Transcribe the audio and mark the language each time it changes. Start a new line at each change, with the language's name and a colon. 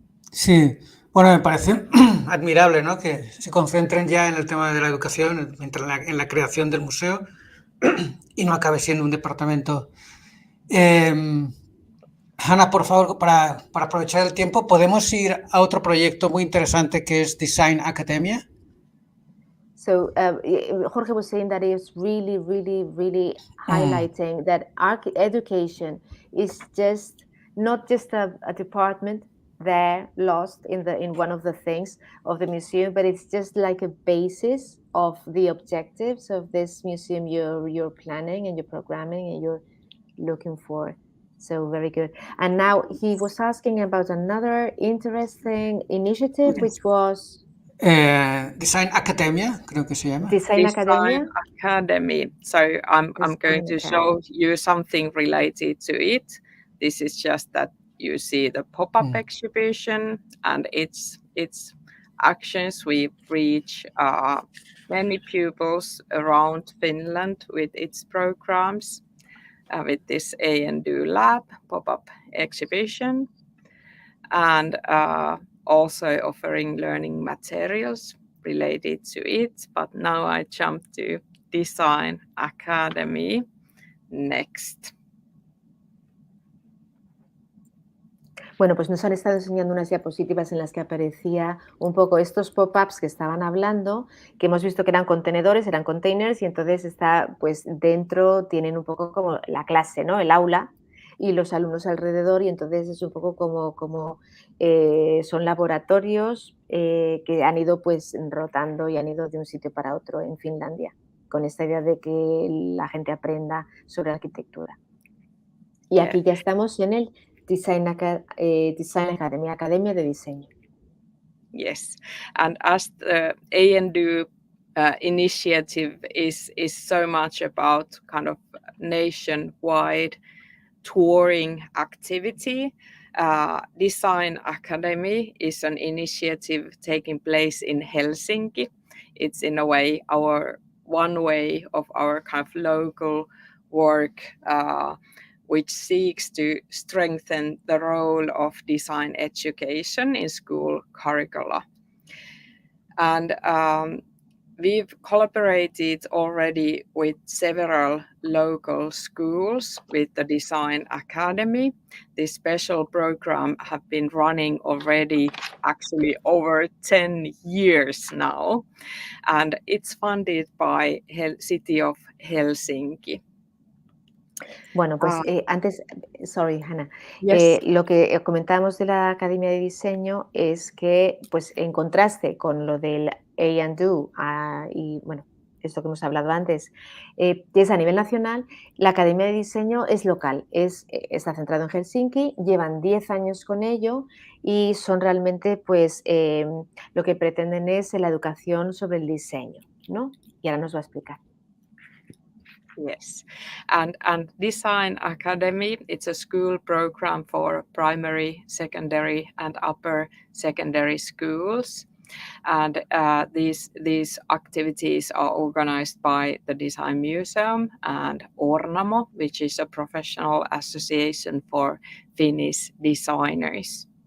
Spanish: Sí, bueno, me parece admirable, ¿no?, que se concentren ya en el tema de la educación, en la creación del museo, y no acabe siendo un departamento Hanna, por favor, para aprovechar el tiempo, ¿podemos ir a otro proyecto muy interesante que es Design Academia?
English: So Jorge was saying that it's really highlighting that education is just not just a department there lost in one of the things of the museum, but it's just like a basis of the objectives of this museum you're planning and you're programming and you're looking for. So very good. And now he was asking about another interesting initiative, which was
Spanish: Design Academia, creo que se llama. Design Academia.
English: Design Academy. So I'm going to show you something related to it. This is just that you see the pop-up exhibition and its actions. We reach many pupils around Finland with its programs, with this ANDO lab pop-up exhibition, and also offering learning materials related to it. But now I jump to Design Academy next.
Spanish: Bueno, pues nos han estado enseñando unas diapositivas en las que aparecía un poco estos pop-ups que estaban hablando, que hemos visto que eran contenedores, eran containers, y entonces está, pues dentro tienen un poco como la clase, ¿no? El aula y los alumnos alrededor, y entonces es un poco como son laboratorios que han ido pues rotando y han ido de un sitio para otro en Finlandia, con esta idea de que la gente aprenda sobre arquitectura. Y aquí ya estamos en el Design Academy, Academia de Diseño.
English: Yes, and as the ANDO initiative is so much about kind of nationwide touring activity, Design Academy is an initiative taking place in Helsinki. It's in a way one way of our kind of local work, which seeks to strengthen the role of design education in school curricula. And we've collaborated already with several local schools with the Design Academy. This special program have been running already actually over 10 years now, and it's funded by City of Helsinki.
Spanish: Bueno, pues antes, sorry, Hanna,
English: Yes.
Spanish: lo que comentábamos de la Academia de Diseño es que, pues en contraste con lo del A&Do y, bueno, esto que hemos hablado antes, es a nivel nacional, la Academia de Diseño es local, está centrado en Helsinki, llevan 10 años con ello y son realmente, pues, lo que pretenden es la educación sobre el diseño, ¿no? Y ahora nos va a explicar.
English: Yes, and Design Academy, it's a school program for primary, secondary, and upper secondary schools. And these activities are organized by the Design Museum and Ornamo, which is a professional association for Finnish designers.